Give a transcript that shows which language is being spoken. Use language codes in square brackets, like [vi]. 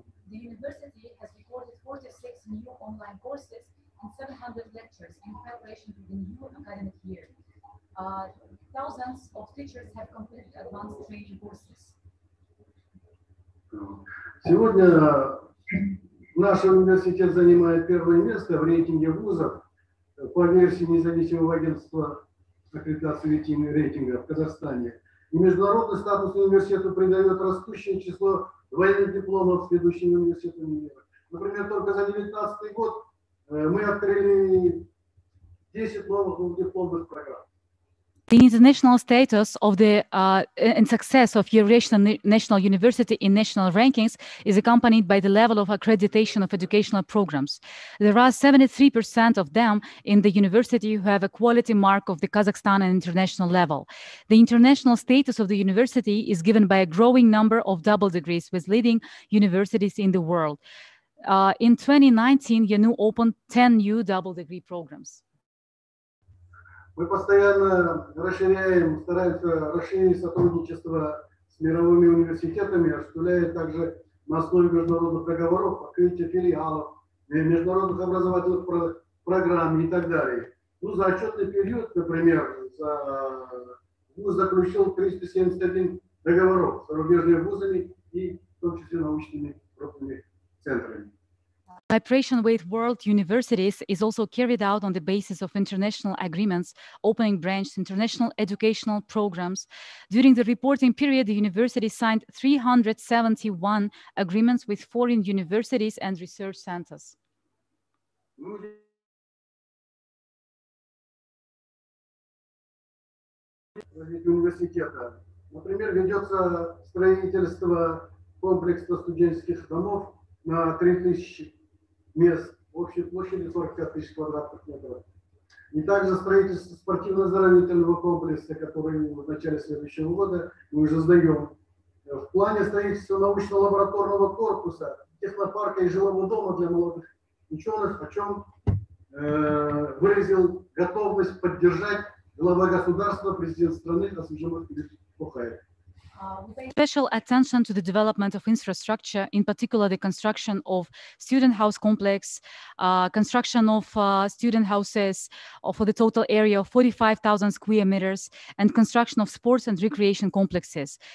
[en] The university has recorded 46 new online courses and 700 lectures in preparation for the new academic year. Thousands of teachers have completed advanced training courses. [ru] Сегодня наш университет занимает первое место в рейтинге вузов по версии независимого агентства аккредитации рейтинга в Казахстане. И международный статус университету придает растущее число двойных дипломов с ведущими университетами мира. Например, только за 2019 год мы открыли 10 новых дипломных программ. [en] The international status of the and success of Eurasian National University in national rankings is accompanied by the level of accreditation of educational programs. There are 73% of them in the university who have a quality mark of the Kazakhstan and international level. The international status of the university is given by a growing number of double degrees with leading universities in the world. In 2019, YANU opened 10 new double degree programs. [ru] Мы постоянно стараемся расширить сотрудничество с мировыми университетами, осуществляя также на основе международных договоров открытие филиалов, международных образовательных программ и так далее. За отчетный период, например, ВУЗ заключил 371 договоров с зарубежными вузами и в том числе научными крупными центрами. [en] Cooperation with world universities is also carried out on the basis of international agreements, opening branches, international educational programs. During the reporting period, the university signed 371 agreements with foreign universities and research centers. [ru] Университета. Например, ведется строительство комплекса студенческих домов на 3000 мест, общей площадью 45 тысяч квадратных метров. И также строительство спортивно-оздоровительного комплекса, который в начале следующего года мы уже сдаем. В плане строительства научно-лабораторного корпуса, технопарка и жилого дома для молодых ученых, о чем выразил готовность поддержать глава государства, президент страны Касым-Жомарт Кемелевич Токаев. [en] We pay special attention to the development of infrastructure, in particular the construction of student house complex, construction of student houses for the total area of 45,000 square meters, and construction of sports and recreation complexes.